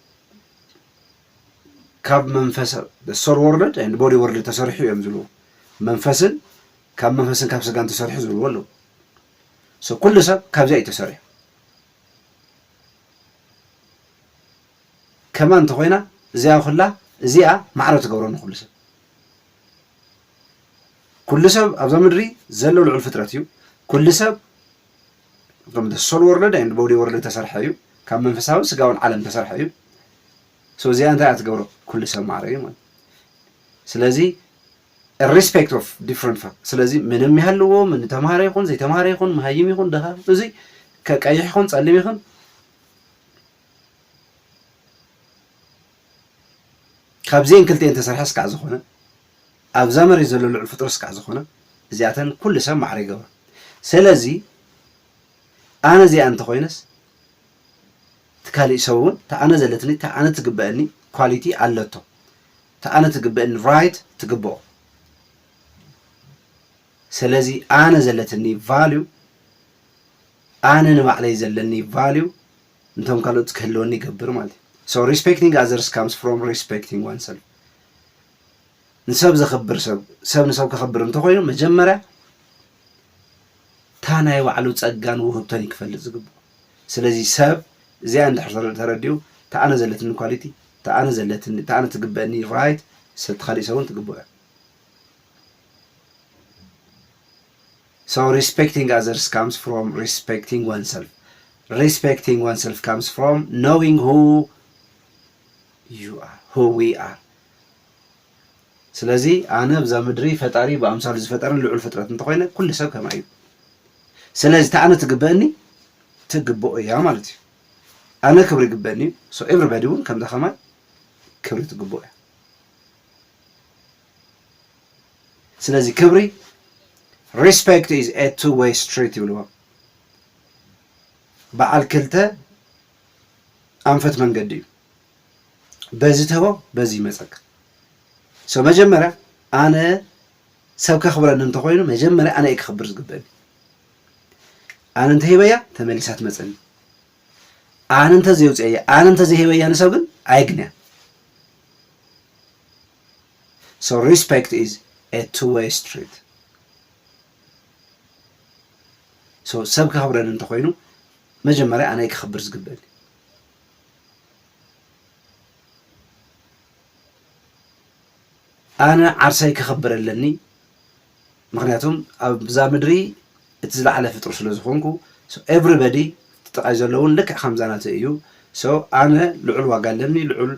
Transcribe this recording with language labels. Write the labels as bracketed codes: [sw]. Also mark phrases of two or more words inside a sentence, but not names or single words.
[ti] ካብ መንፈስ [en] soul world and body world [ti] ተሰሪሑ እዮም ዝብልዎ። መንፈስን ካብ ስጋን ተሰሪሑ ዝብልዎ ኣለዉ። ኩሉ ሰብ ካብዚኣ እዩ ተሰሪሑ። ከማ እንተኮይና እዚኣ ማዕረ ትገብረኒ ኩሉ ሰብ ኣብዛ ምድሪ ዘሎ ልዑል ፍጥረት እዩ። ኩሉ ሰብ [en] from the soul world and body world [ti] ተሰርሐ እዩ። ካብ መንፈሳዊ ስጋውን ዓለም ተሰርሐ እዩ። እዚኣ እንታይ ኣትገብሮ? ኩሉ ሰብ ማዕረ እዩ ማለት። ስለዚ [en] respect of different fact። [ti] ስለዚ ምንም ይሃልዎ ምን ተማሃረ ይኹን ዘይተማሃረ ይኹን መሃይም ይኹን ደሃ እዚ ከቀይሕ ይኹን ጸሊም ይኹን ካብዚአን ክልቲአን ተሰርሐ እስካዕ ዝኾነ ኣብዛ መሬት ዘሎ ልዑል ፍጡር እስካዕ ዝኾነ እዚኣተን ኩሉ ሰብ ማዕረ ይገብሮ። ስለዚ ኣነ እዚኣ እንተኮይነስ ትካሊእ ሰብ እውን ተኣነ ዘለትኒ ተኣነ ትግበአኒ ኳሊቲ ኣለቶ ተኣነ ትግበአኒ ራይት ትግብኦ። ስለዚ ኣነ ዘለትኒ ቫልዩ ኣነ ንባዕለይ ዘለኒ ቫልዩ እንቶም ካልኦት ክህልወኒ ይገብር ማለት እዩ። [en] So respecting others comes from respecting oneself. [ti] ንሰብ ዘኽብር ሰብ ንሰብ ክኽብር እንተኮይኑ መጀመርያ ታ ናይ ባዕሉ ጸጋን ውህብቶን ክፈልጥ ዝግብኦ። ስለዚ ሰብ እዚኣ እንድሕር ተረዲኡ ተኣነ ዘለትኒ ኳሊቲ ተኣነ ትግበአኒ ራይት ካሊእ ሰብ እውን ትግብኦ እያ። [en] So respecting others comes from respecting oneself. Respecting oneself comes from knowing who you are, who we are. [ti] ስለዚ ኣነ ብዛ ምድሪ ፈጣሪ ብኣምሳሉ ዝፈጠረን ልዑል ፍጥረት እንተኮይነ ኩሉ ሰብ ከማይ እዩ። ስለዚህ ተኣነ ትግብኦ እያ ማለት እዩ ኣነ ክብሪ ይግበአኒ [en] so everybody [ti] እውን ከምዛ ኸማይ ክብሪ ትግብኦ እያ ስለዚ ክብሪ [en] respect is a two-way street [ti] ይብልዎ በዓል ክልተ ኣንፈት መንገዲ እዩ በዚ ተቦ በዚ ይመፀክ ሶ መጀመርያ ኣነ ሰብ ከኽብረኒ እንተኮይኑ መጀመርያ ኣነ እየ ክኽብር ዝግበአኒ ኣነ እንተሂበያ ተመሊሳ ትመፀኒ ኣነ እንተዘይውፅአያ ኣነ እንተዘይሂበያ ንሰብ ግን ኣይግንያ [en] so respect is a two-way street so [ti] ሰብ ከኽብረኒ እንተኮይኑ መጀመርያ ኣነ እየ ክኽብር ዝግበአኒ ኣነ ዓርሳይ ክኽብር ኣለኒ ምክንያቱም ኣብዛ ምድሪ እቲ ዝለዓለ ፍጡር ስለ ዝኾንኩ ኤቨሪባዲ ተጠቃይ ዘለውን ልክዕ ከምዛናተ እዩ ሶ ኣነ ልዑል ዋጋ ኣለኒ ልዑል